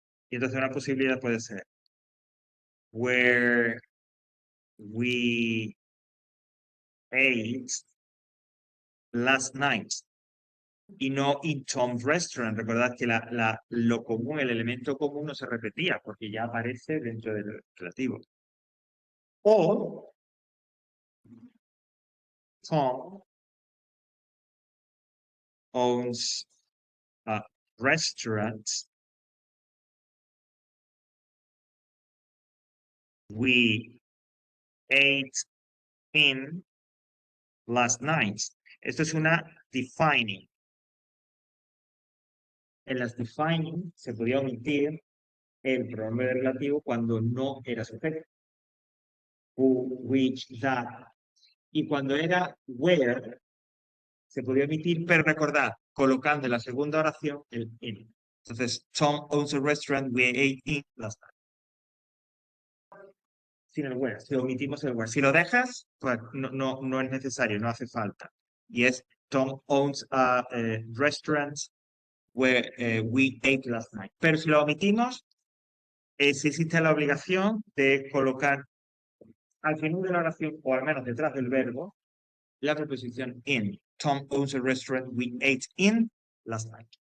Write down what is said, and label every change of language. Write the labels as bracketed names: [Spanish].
[Spanish] Y entonces una posibilidad puede ser [English] where we ate last night. [Spanish] Y no [English] in Tom's restaurant. [Spanish] Recordad que lo común, el elemento común no se repetía porque ya aparece dentro del relativo. [English] O Tom owns a restaurant we ate in last night. [Spanish] Esto es una defining. En las defining se podía omitir el pronombre relativo cuando no era sujeto. Who, which, that. Y cuando era where, se podía omitir, pero recordad, colocando en la segunda oración el in. Entonces, [English] Tom owns a restaurant we ate in last night. [Spanish] Sin el where, si omitimos el where. Si lo dejas, pues no es necesario, no hace falta. Y es [English] Tom owns a restaurant where we ate last night. [Spanish] Pero si lo omitimos, sí existe la obligación de colocar al final de la oración, o al menos detrás del verbo, la preposición in. [English] Tom owns a restaurant we ate in last night.